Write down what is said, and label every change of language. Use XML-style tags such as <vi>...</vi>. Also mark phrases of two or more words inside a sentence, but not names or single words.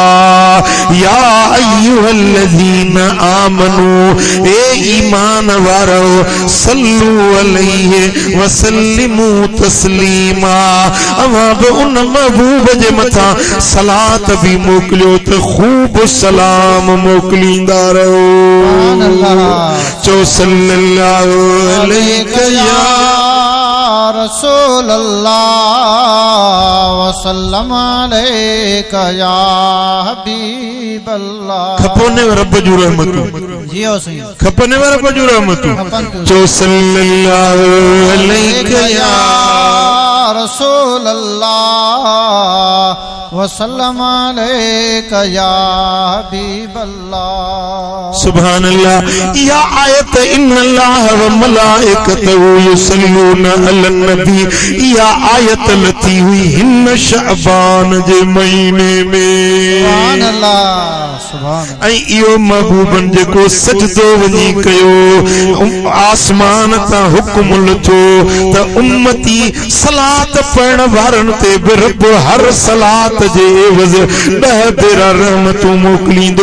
<ar>يا أيها الذين آمنوا</ar> <sd>ए ईमान वारो</sd> <ar>صلوا عليه وسلموا تسليما.</ar> <sd>अवां बि उन महबूब जे मथां सलात भी मोकिलियो त खूब सलाम मोकिलींदा रहो।</sd> <ar>سبحان الله. चो صلى الله عليه يا رسول الله وسلم عليك يا حبيب الله.</ar> <sd>खपोने रब जो रहमतूं जियो सही खपने रब जो रहमतूं चो</sd> <ar>صلى الله عليك يا رسول الله وسلم عليك يا حبيب الله. سبحان الله.</ar> <sd>या आयत</sd> <ar>إن الله وملائكته يصلون على النبي</ar> <sd>या आयत लथी हुई हिन शअबान जे महीने में।</sd> <ar>سبحان الله سبحان.</ar> <sd>ऐं इहो महबूबन जेको सजदो वञी कयो आसमान तां हुक्म लथो त उम्मती सलात पढ़ण वारनि ते बि रब हर सलात जे एवज़ 10 भेरा रहमतूं मोकिलींदो।</sd>